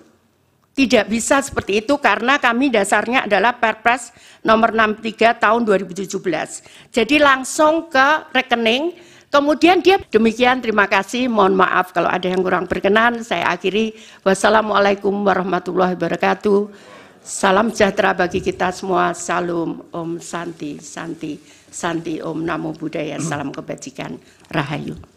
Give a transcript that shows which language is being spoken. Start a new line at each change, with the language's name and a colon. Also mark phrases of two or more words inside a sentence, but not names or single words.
Indonesian: Tidak bisa seperti itu karena kami dasarnya adalah Perpres nomor 63 tahun 2017. Jadi langsung ke rekening, kemudian dia demikian, terima kasih, mohon maaf kalau ada yang kurang berkenan, saya akhiri.
Arabic: والسلام عليكم ورحمة الله وبركاته.
Indonesian: Salam sejahtera bagi kita semua,
Sanskrit: salam, ॐ शान्ति शान्ति शान्ति, ॐ नमो बुद्धाय,
Indonesian: salam kebajikan,
Sanskrit: Rahayu.